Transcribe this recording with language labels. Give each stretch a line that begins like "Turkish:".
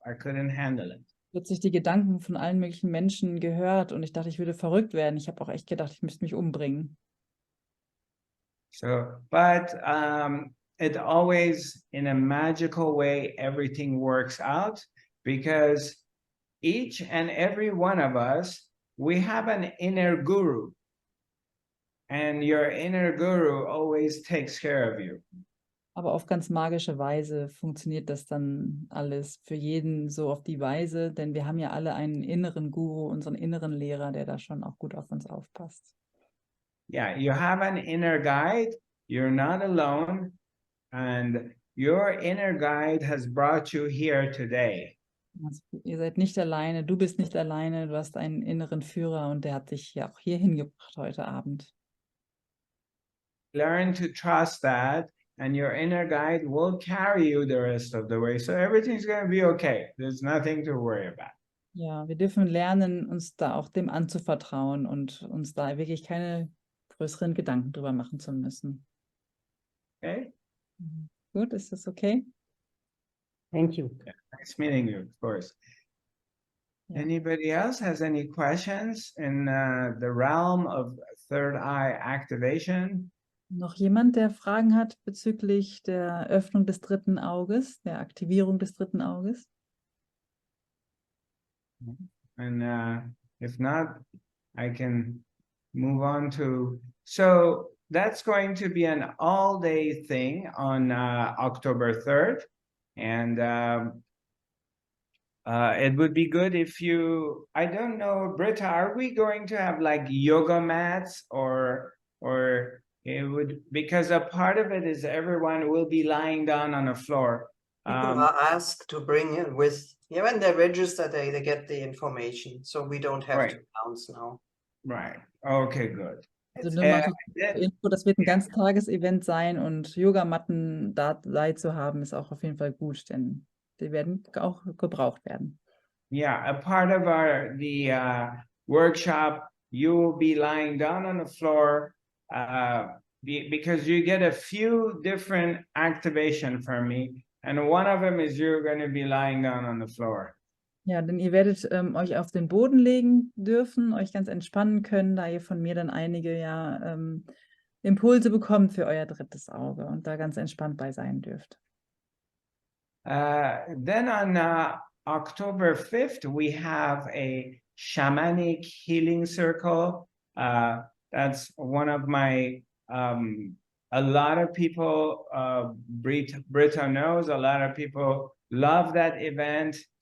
English: I couldn't handle it.
German: Plötzlich die Gedanken von allen möglichen Menschen gehört und ich dachte, ich würde verrückt werden. Ich habe auch echt gedacht, ich müsste mich umbringen.
English: So, but it always, in a magical way, everything works out, because each and every one of us, we have an inner guru, and your inner guru always takes care of you.
German: Aber auf ganz magische Weise funktioniert das dann alles für jeden so auf die Weise, denn wir haben ja alle einen inneren Guru, unseren inneren Lehrer, der da schon auch gut auf uns aufpasst.
English: Yeah, you have an inner guide, you're not alone, and your inner guide has brought you here today.
German: Also, ihr seid nicht alleine, du bist nicht alleine, du hast einen inneren Führer und der hat dich ja auch hier hingebracht heute Abend.
English: Learn to trust that and your inner guide will carry you the rest of the way. So everything's going to be okay. There's nothing to worry about.
German: Ja, wir dürfen lernen, uns da auch dem anzuvertrauen und uns da wirklich keine größeren Gedanken drüber machen zu müssen.
English: Okay?
German: Gut, ist das okay?
English: Thank you. Yeah, nice meeting you, of course. Yeah. Anybody else has any questions in the realm of third eye activation?
German: Noch jemand, der Fragen hat bezüglich der Öffnung des dritten Auges, der Aktivierung des dritten Auges?
English: And if not, I can move on to, so that's going to be an all-day thing on October 3rd. And it would be good if you, I don't know, Britta, are we going to have like yoga mats or it would, because a part of it is everyone will be lying down on the floor. People are asked to bring in with, yeah, when they register, they get the information. So we don't have Right. to announce now. Right. Okay, good.
German: Also nur mal zur Info, das wird ein Ganztagesevent sein und Yogamatten dabei zu haben, ist auch auf jeden Fall gut, denn die werden auch gebraucht werden.
English: Yeah, a part of the workshop, you will be lying down on the floor because you get a few different activation from me, and one of them is you're going to be lying down on the floor.
German: Ja, denn ihr werdet euch auf den Boden legen dürfen, euch ganz entspannen können, da ihr von mir dann einige Impulse bekommt für euer drittes Auge und da ganz entspannt bei sein dürft.
English: Then on October 5th, we have a shamanic healing circle. That's one of my, a lot of people, Britta knows, a lot of people love that event.